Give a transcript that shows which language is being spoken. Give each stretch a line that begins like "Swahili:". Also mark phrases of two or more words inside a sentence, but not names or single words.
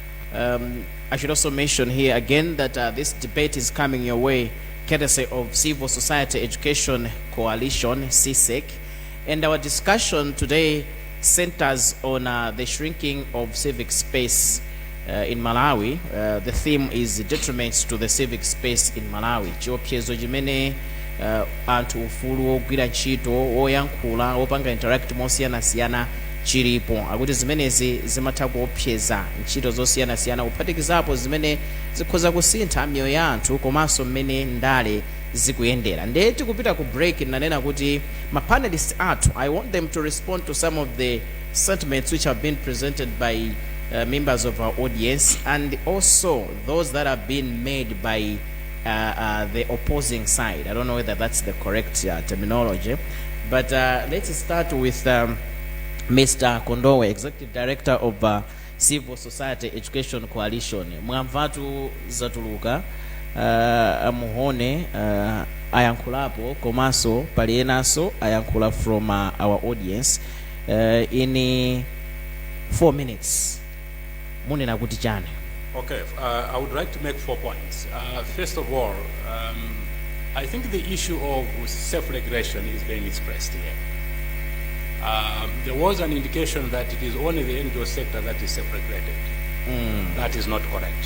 English: I should also mention here again that this debate is coming your way courtesy of Civil Society Education Coalition, Csec. And our discussion today centers on the shrinking of civic space in Malawi. The theme is Detriments to the civic space in Malawi.
Nyanja: Chiopsezo chimene anthu ufulu ogwira ntchito oyankhula opanga interact mosiyanasiyana chilipo akuti zimenezi zimatha kuopseza ntchito zosiyanasiyana kuphatikizapo zimene zikhoza kusintha miyoyo ya anthu komanso mmene ndale zikuyendera. Ndiye tikupita ku break nanena kuti ma panelists athu,
English: I want them to respond to some of the sentiments which have been presented by members of our audience, and also those that have been made by the opposing side. I don't know whether that's the correct terminology, but let's start with Mr. Kondowe, Executive Director of Civil Society Education Coalition.
Nyanja: Mwamvatu zatuluka amuhone ayankhulapo komanso palienaso ayankhula
English: from our audience in 4 minutes.
Nyanja: Munena kuti chani?
English: Okay, I would like to make 4 points. First of all, I think the issue of self-regulation is being expressed here. There was an indication that it is only the NGO sector that is self-regulated. That is not correct.